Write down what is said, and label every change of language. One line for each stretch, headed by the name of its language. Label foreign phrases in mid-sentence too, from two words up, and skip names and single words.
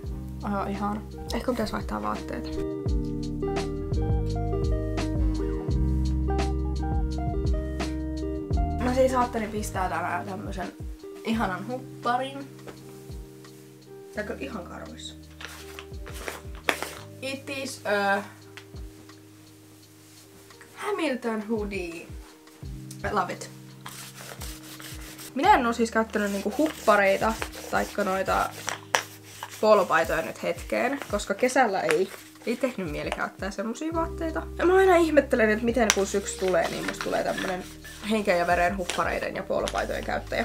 Finnish: Ihana. Ehkä pitäis vaihtaa vaatteet. Mä siis ajattelin pistää tänään tämmösen ihanan hupparin. Tääkö ihan karvoissa?
English: It is a Hamilton hoodie. I love it.
Finnish: Minä en oo siis käyttänyt niinku huppareita taikka noita polopaitoja nyt hetkeen, koska kesällä ei tehnyt mieli käyttää semmosia vaatteita. Ja mä aina ihmettelen, että miten kun syksy tulee, niin musta tulee tämmönen henkeen ja veren huppareiden ja polopaitojen käyttäjä.